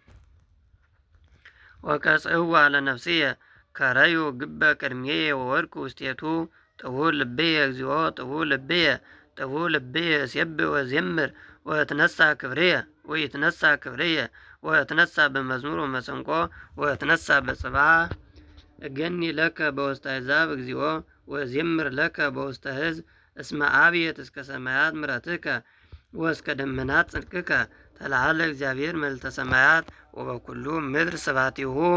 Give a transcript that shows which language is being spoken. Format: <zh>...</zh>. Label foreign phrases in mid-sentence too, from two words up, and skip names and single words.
<gez>ወቀጽእዋ ለነፍስየ ከረዩ ግበ ቅድሜየ ወወድኩ ውስቴቱ ጥሁር ልብየ እግዚኦ ጥሁር ልብየ ጥሁር ልብየ እሴብሕ ወዜምር ወእትነሣ ክብርየ ወእትነሣ በመዝሙር ወመሰንቆ ወእትነሣ በጽባሕ እገኒ ለከ በውስተ አሕዛብ እግዚኦ ወዜምር ለከ በውስተ ሕዝብ እስመ አብየት እስከ ሰማያት ምሕረትከ ወእስከ ደመናት ጽድቅከ ተለዓለ እግዚአብሔር መልዕልተ ሰማያት ወበኩሉ ምድር ስብሐቲሁ።</gez>